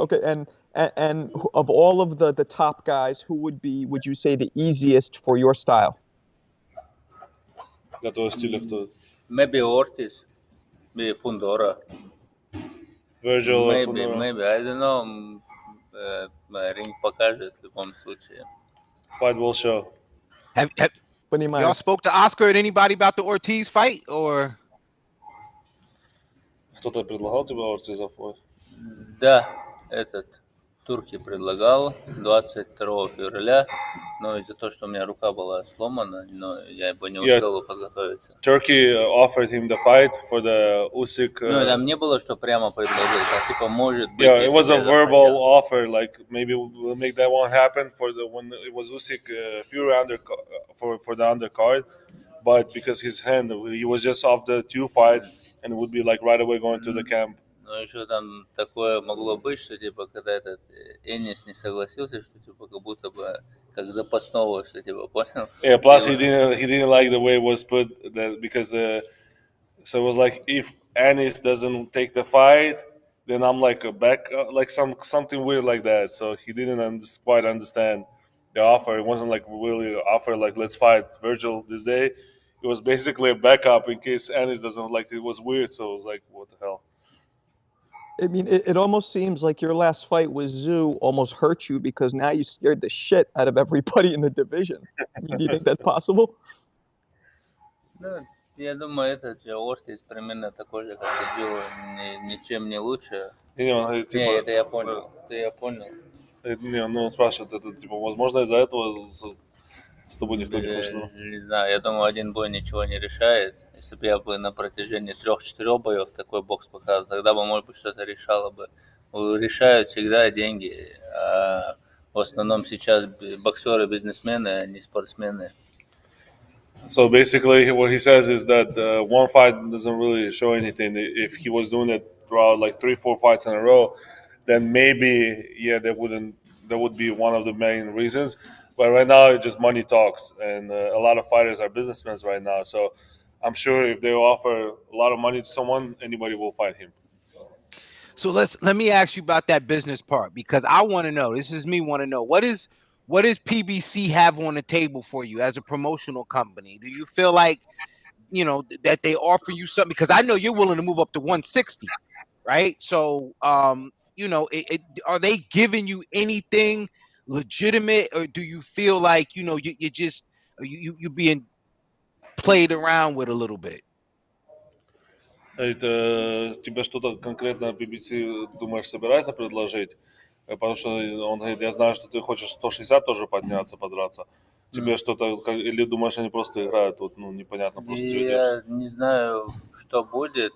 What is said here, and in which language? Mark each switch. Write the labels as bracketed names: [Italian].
[English] Okay, and of all of the top guys, who would you say, the easiest for your style? [Russian] Готовый стиль кто? [English] Maybe Ortiz, maybe Fundora. Virgil, Maybe, Fundora. I don't know. [Russian] Ринг покажет в любом случае. [English] Fight will show. Have [Russian] Понимаю. [English] y'all spoke to Oscar and anybody about the Ortiz fight, or? [Russian] Кто-то предлагал тебе Ортиза? Да, Турки предлагал 22 февраля, но из-за того, что у меня рука была сломана, но я бы не успел подготовиться. [English] Turkey offered him the fight for the Usyk. [Russian] Ну, там не было, что прямо предложили, а типа может быть. [English] Yeah, it was a verbal offer, like maybe we'll make that one happen for when it was Usyk Fury for the undercard, but because his hand, he was just off the 2 fight and would be like right away going to the camp. [Russian] Но еще там такое могло быть, что типа когда Энис не согласился, что типа как будто бы как запасного, что типа понял. [English] Yeah, plus he didn't like the way it was put, that because so it was like if Ennis doesn't take the fight, then I'm like a back, like something weird like that. So he didn't quite understand the offer. It wasn't like really an offer like let's fight Virgil this day. It was basically a backup in case Ennis doesn't like it. It was weird. So it was like, what the hell? I mean, it almost seems like your last fight with Zoo almost hurt you because now you scared the shit out of everybody in the division. I mean, do you think that's possible? [Russian] Да, я думаю, Ортис примерно такой же, как и Джо, ничем не лучше. Не, это я понял. Не, ну он спрашивает, это типа, возможно, из-за этого с тобой никто не хочет. Не знаю, я думаю, один бой ничего не решает. Если бы я бы на протяжении 3-4 боев такой бокс показывал, тогда бы, может быть, что-то решало бы. Решают всегда деньги. А в основном сейчас боксеры бизнесмены, а не спортсмены. [English] So basically, what he says is that one fight doesn't really show anything. If he was doing it throughout like 3-4 fights in a row, then maybe that would be one of the main reasons. But right now, it's just money talks, and a lot of fighters are businessmen right now. So I'm sure if they offer a lot of money to someone, anybody will fight him. So let me ask you about that business part, because I want to know. This is me want to know what does PBC have on the table for you as a promotional company? Do you feel like that they offer you something? Because I know you're willing to move up to 160, right? So are they giving you anything legitimate, or do you feel like you're being played around with a little bit? [Russian] Это тебе что-то конкретно BBC, думаешь, собирается предложить? Потому что он говорит, я знаю, что ты хочешь 160 тоже подняться, подраться. Тебе что-то, или думаешь, они просто играют, вот, непонятно, просто Я не знаю, что будет.